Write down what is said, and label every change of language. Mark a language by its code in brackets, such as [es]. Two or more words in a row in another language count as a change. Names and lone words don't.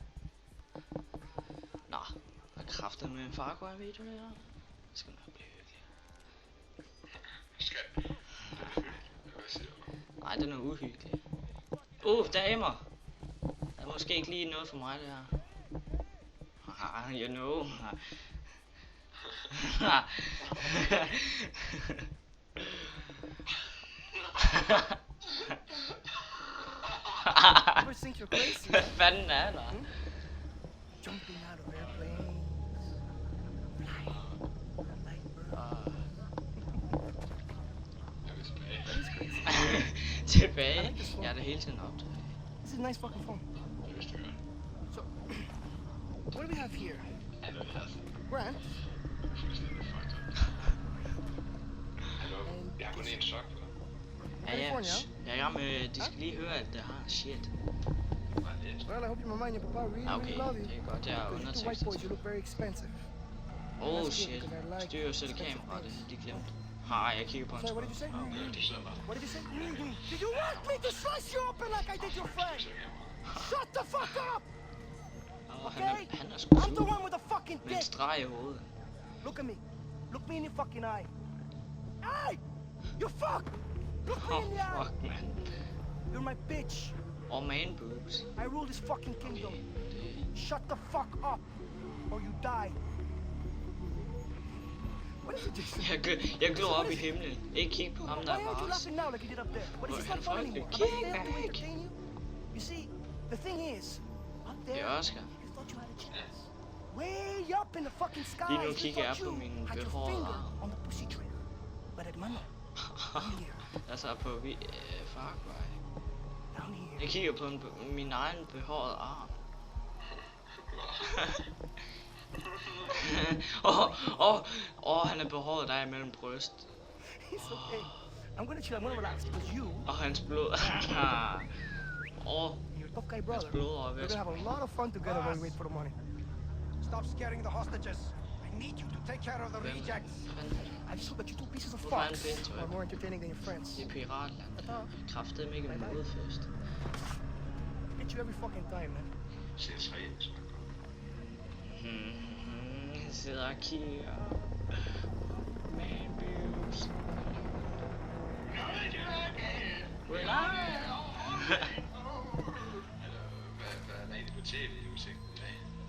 [da] Nå, jeg er kraftet med en Far Cry video her. Det skal nok blive hyggeligt. Nej, den er uhyggelig. Damer! Det er måske ikke lige noget for mig, det her. [en] You know. [da] Hvad fanden er der? [en] Jumping out of airplanes, flying like birds. [da] Tilbage. Jeg er det hele tiden optaget. [en] This is a nice fucking phone. So, what do we have here? Grant. [da] Jeg har kun en sok på. Ja, jeg er i gang med, de skal lige høre, at det har shit. [en] Well, I hope your mama and your papa really [da] Okay, [en] love you. [da] det er godt, jeg er [en] Because you two white [da] undertekster [en] boys, you [da] til. [en] look very expensive. [da] Shit. Styr jo selv kameraet, de glemte. Jeg kigger på en [en] Sorry, what did you say? Okay. What did you say? Did you want me to slice you open like I did your friend? Shut the fuck up! [da] Han er sgu [en] I'm the [da] sur. [en] one with the fucking [da] Med en [en] dick. [da] streg i hovedet. [en] Look at me. Look me in the fucking eye. Hey! You fuck! Look me in the eye. Fuck, man. You're my bitch. Man boobs. I rule this fucking kingdom. Okay, Shut the fuck up, or you die. What is it, Jason? [da] Jeg glor op i himlen. Ikke kig på ham, der [en] Why [da] er [en] aren't you [da] bare. [en] laughing now like you did up there? What is this not fun anymore? Am I there to entertain you? You see, the thing is, up [da] Det [en] there, [da] er Oscar. [en] you thought you had a chance. Way up in the fucking sky, [da] Lige nu [en] you [da] kigger jeg [en] thought [da] på [en] you [da] min [en] had your [da] behårede [en] finger [da] arm. [en] on the pussy trigger. But at Mano, down here, [da] Jeg så på Far Cry. [en] down here. [da] Jeg kigger på min egen behårede arm. Han er behåret der imellem bryst. [en] It's okay. I'm gonna chill, I'm gonna relax, because you [da] Og hans blod. [en] and your tough guy brother, [da] blod over [en] we're gonna have a lot of fun together when we wait for the money. Stop scaring the hostages. I need you to take care of the rejects. I just hope that you two pieces of [da] Hvorfor er han [en] fucks [da] bindt, [en] are more entertaining than your friends. [da] Det er piratland. Kraftedeme ikke en modefest. [en] Get you every fucking time, man. [da] Jeg sidder og kigger. [en] Man boobs. [da] Hvad er egentlig på tv-udsigten i dag?